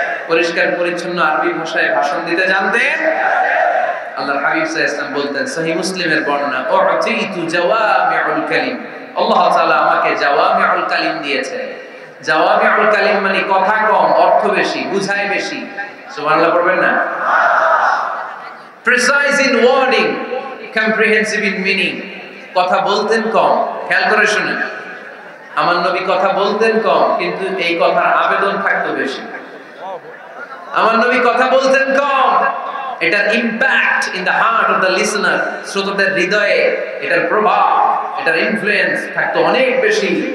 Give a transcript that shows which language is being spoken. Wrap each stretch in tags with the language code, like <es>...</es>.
<bn>পরিষ্কার পরিচ্ছন্ন আরবি ভাষায় ভাষণ দিতে জানতেন? আল্লাহর হাবিব সাল্লাল্লাহু আলাইহি ওয়াসাল্লাম বলতেন, সহিহ মুসলিমের বর্ণনা,</bn> <ar>উতিতু জাওয়ামিউল কালিম,</ar> <bn>আল্লাহ তাআলা আমাকে জাওয়ামিউল কালিম দিয়েছে। জাওয়ামিউল কালিম মানে কথা কম, অর্থ বেশি, বুঝায় বেশি। সুবহানাল্লাহ পড়বেন না?</bn> <en>Precise in wording, comprehensive in meaning.</en> <bn>কথা বলতেন কম। খেয়াল করে শুনেন, আমার নবী কথা বলতেন কম, কিন্তু এই কথার আবেদন থাকতো বেশি। আমার নবী কথা বলতেন কম, এটার</bn> <en>impact in the heart of the listener,</en> <bn>শ্রোতাদের হৃদয়ে এটার প্রভাব, এটার ইনফ্লুয়েন্স থাকতো অনেক বেশি।</bn>